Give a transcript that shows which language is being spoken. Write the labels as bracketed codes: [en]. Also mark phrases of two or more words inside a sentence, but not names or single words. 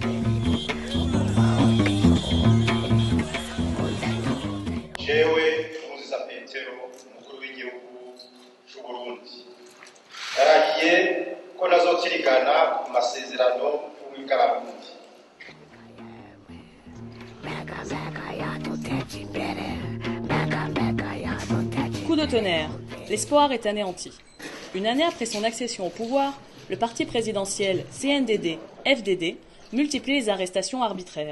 [rn] Jewe Nkurunziza Petero umukuru w'igihugu cy'u Burundi yarahiye ko nazokirigana ku masezerano y'ubw'Abarundi. [fr] Coup de tonnerre, l'espoir est anéanti. Une année après son accession au pouvoir, le parti présidentiel CNDD-FDD multiplie les arrestations arbitraires.